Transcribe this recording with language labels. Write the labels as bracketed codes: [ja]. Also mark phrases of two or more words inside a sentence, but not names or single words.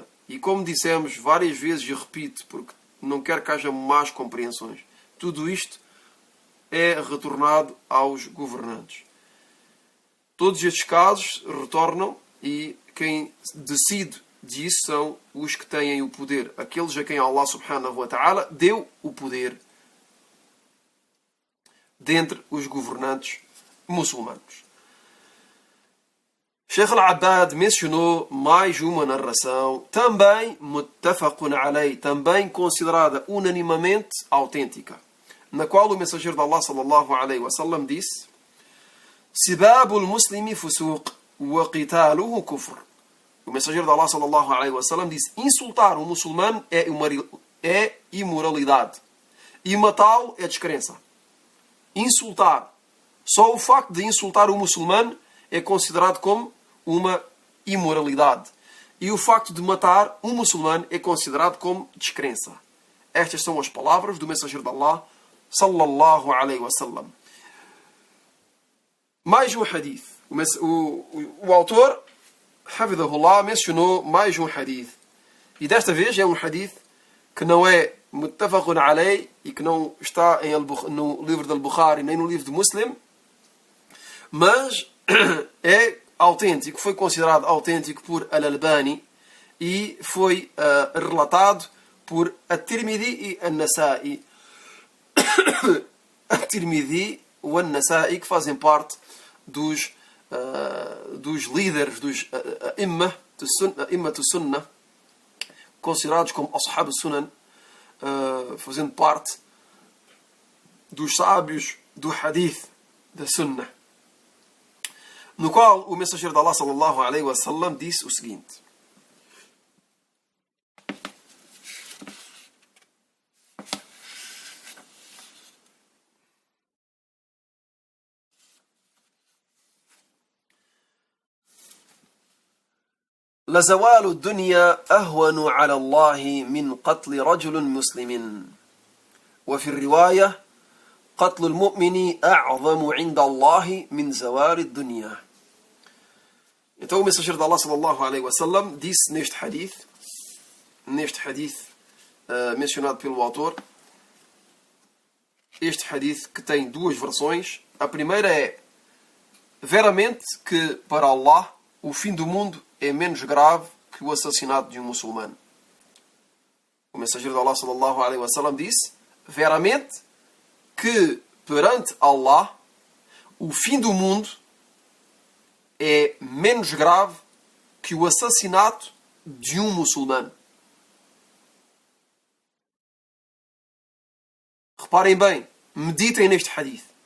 [pt] E como dissemos várias vezes, e repito, porque não quero que haja más compreensões, tudo isto é retornado aos governantes. Todos estes casos retornam e quem decide disso são os que têm o poder. Aqueles a quem Allah [ar] سبحانه وتعالى [pt] deu o poder dentre os governantes muçulmanos. Sheikh Al-Abbad mencionou mais uma narração, também [ar] متفق عليه, [pt] também considerada unanimamente autêntica, na qual o mensageiro de Allah [ar] صلى الله عليه وسلم [pt] disse: [ar] سباب المسلم فسوق وقتاله كفر. [pt] O mensageiro de Allah [ar] صلى الله عليه وسلم [pt] disse: insultar um muçulmano é imoralidade e matá-lo é descrença. Insultar, só o facto de insultar o muçulmano é considerado como uma imoralidade. E o facto de matar um muçulmano é considerado como descrença. Estas são as palavras do mensageiro de Allah [ar] صلى الله عليه وسلم. [pt] Mais um hadith. O autor, hafidhahullah, mencionou mais um hadith. E desta vez é um hadith que não é [ar] متفق عليه [pt] e que não está no livro de Al-Bukhari nem no livro de Muslim, mas é autêntico, foi considerado autêntico por Al-Albani e foi relatado por At-Tirmidhi e An-Nasa'i. At-Tirmidhi e An-Nasa'i, que fazem parte dos líderes, dos [ar] أئمة السنة, [pt] considerados como [ar] أصحاب السنن, [pt] fazendo parte dos sábios do Hadith da Sunnah, no qual o mensageiro de Allah [ar] صلى الله عليه وسلم [pt] disse o seguinte: [ar] لزوال الدنيا أهون على الله من قتل رجل مسلم وفي الرواية قتل المؤمن أعظم عند الله من زوال الدنيا. [pt] Então o mensageiro de Allah [ar] صلى الله عليه وسلم [pt] disse neste hadith mencionado pelo autor, este hadith que tem duas versões. A primeira é: veramente que para Allah o fim do mundo é menos grave que o assassinato de um muçulmano. O mensageiro de Allah [ar] صلى الله عليه وسلم [pt] disse: veramente que perante Allah o fim do mundo é menos grave que o assassinato de um muçulmano. Reparem bem, meditem neste hadith.